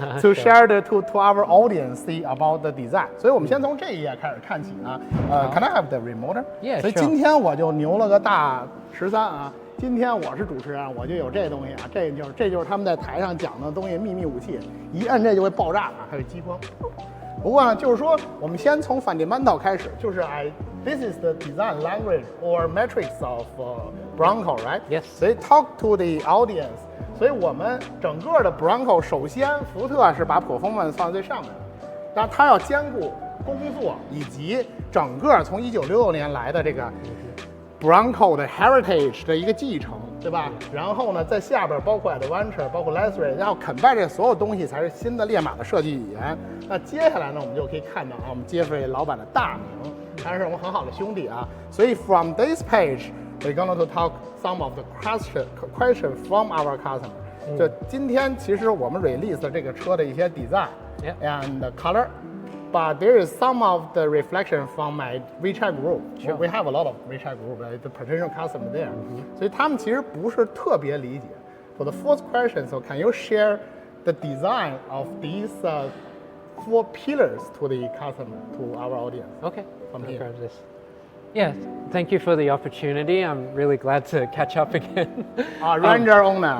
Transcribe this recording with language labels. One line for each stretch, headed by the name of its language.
English: To share to our audience see about the design.
Chinese: 所以我们先从这一页开始看起啊。
English: Can I have the remote? Yeah,
Chinese: 所以今天我就牛了个大13啊。今天我是主持人，我就有这东西啊。这就是他们在台上讲的东西，秘密武器，一摁这就会爆炸啊，还有激光。不过呢，就是说我们先从 fundamental 开始，就是
English: this is the design language or metrics of Bronco, right? Yes.
Chinese: 所以
English: talk to the audience.
Chinese: 所以我们整个的 Bronco， 首先福特是把 performance 放在最上面的，但它要兼顾工作以及整个从1966年来的这个 Bronco 的 heritage 的一个继承，对吧？然后呢，在下边包括 Adventure， 包括 Luxury， 然后combine这所有东西才是新的烈马的设计语言。那接下来呢，我们就可以看到我们Jeffrey老板的大名，他是我们很好的兄弟啊。所以
English: from this page。We're going to talk some of the question from our customer。
Chinese: 就今天其实我们
English: release
Chinese: 的这个车的一些
English: design and color，but there is some of the reflection from my WeChat group. Sure. We have a lot of WeChat group, the potential customer there.
Chinese: 所以他们其实不是特别理解。
English: For the fourth question, so can you share the design of these 4 pillars to the customer, to our audience? Okay. From here. Yeah, thank you for the opportunity. I'm really glad to catch up again. Ranger owner.